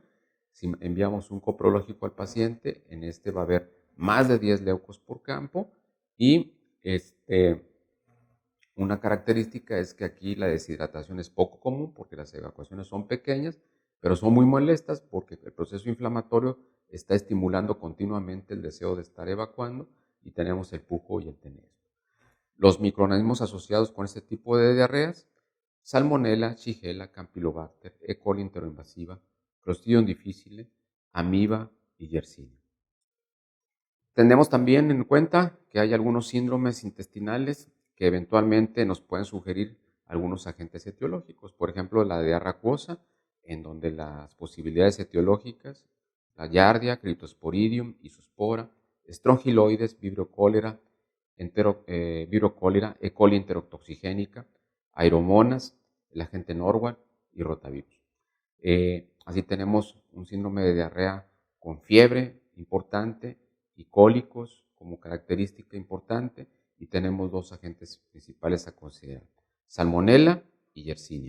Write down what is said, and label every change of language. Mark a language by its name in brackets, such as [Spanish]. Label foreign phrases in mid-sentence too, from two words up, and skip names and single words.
[Spanish] Si enviamos un coprológico al paciente, en este va a haber más de 10 leucos por campo, y una característica es que aquí la deshidratación es poco común porque las evacuaciones son pequeñas, pero son muy molestas porque el proceso inflamatorio está estimulando continuamente el deseo de estar evacuando, y tenemos el pujo y el tenesmo. Los microorganismos asociados con este tipo de diarreas: Salmonella, Shigella, Campylobacter, E. coli enteroinvasiva, Clostridium difficile, Amiba y Yersinia. Tenemos también en cuenta que hay algunos síndromes intestinales que eventualmente nos pueden sugerir algunos agentes etiológicos. Por ejemplo, la diarrea acuosa, en donde las posibilidades etiológicas: la Giardia, Cryptosporidium, Isospora, Strongyloides, Vibrio cholera, E. coli enterotoxigénica, Aeromonas, el agente Norwell y rotavirus. Así tenemos un síndrome de diarrea con fiebre importante y cólicos como característica importante, y tenemos dos agentes principales a considerar: Salmonella y Yersinia.